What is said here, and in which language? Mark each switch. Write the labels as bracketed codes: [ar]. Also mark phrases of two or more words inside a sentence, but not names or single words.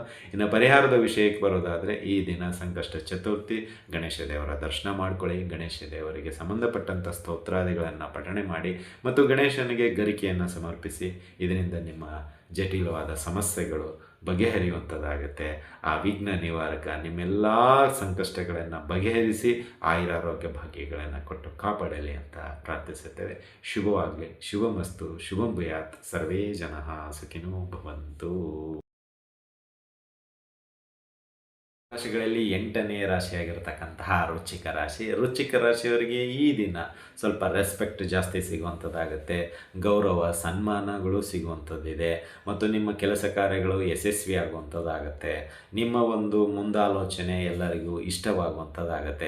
[kn] ಇನ್ನು ಪರಿಹಾರದ ವಿಷಯಕ್ಕೆ ಬರೋದಾದರೆ, ಈ ದಿನ ಸಂಕಷ್ಟ ಚತುರ್ಥಿ, ಗಣೇಶ ದೇವರ ದರ್ಶನ ಮಾಡ್ಕೊಳ್ಳಿ, ಗಣೇಶ ದೇವರಿಗೆ ಸಂಬಂಧಪಟ್ಟಂಥ ಸ್ತೋತ್ರಾದಿಗಳನ್ನು ಪಠಣೆ ಮಾಡಿ ಮತ್ತು ಗಣೇಶನಿಗೆ ಗರಿಕೆಯನ್ನು ಸಮರ್ಪಿಸಿ. ಇದರಿಂದ ನಿಮ್ಮ ಜಟಿಲವಾದ ಸಮಸ್ಯೆಗಳು ಬಗೆಹರಿಯುವಂಥದ್ದಾಗುತ್ತೆ. ಆ ವಿಘ್ನ ನಿವಾರಕ ನಿಮ್ಮೆಲ್ಲ ಸಂಕಷ್ಟಗಳನ್ನು ಬಗೆಹರಿಸಿ ಆಯುರಾರೋಗ್ಯ ಭಾಗ್ಯಗಳನ್ನು ಕೊಟ್ಟು ಕಾಪಾಡಲಿ ಅಂತ ಪ್ರಾರ್ಥಿಸುತ್ತೇವೆ. ಶುಭವಾಗಲಿ, ಶುಭಮಸ್ತು, [sa] ಶುಭಂ ಭೂಯಾತ್, ಸರ್ವೇ ಜನಃ ಸುಖಿನೋ ಭವಂತು. [kn] ರಾಶಿಗಳಲ್ಲಿ 8ನೇ ರಾಶಿಯಾಗಿರ್ತಕ್ಕಂತಹ ವೃಶ್ಚಿಕ ರಾಶಿ. ವೃಶ್ಚಿಕ ರಾಶಿಯವರಿಗೆ ಈ ದಿನ ಸ್ವಲ್ಪ ರೆಸ್ಪೆಕ್ಟ್ ಜಾಸ್ತಿ ಸಿಗುವಂಥದ್ದಾಗುತ್ತೆ. ಗೌರವ ಸನ್ಮಾನಗಳು ಸಿಗುವಂಥದ್ದಿದೆ ಮತ್ತು ನಿಮ್ಮ ಕೆಲಸ ಕಾರ್ಯಗಳು ಯಶಸ್ವಿ ಆಗುವಂಥದ್ದಾಗತ್ತೆ. ನಿಮ್ಮ ಒಂದು ಮುಂದಾಲೋಚನೆ ಎಲ್ಲರಿಗೂ ಇಷ್ಟವಾಗುವಂಥದ್ದಾಗತ್ತೆ.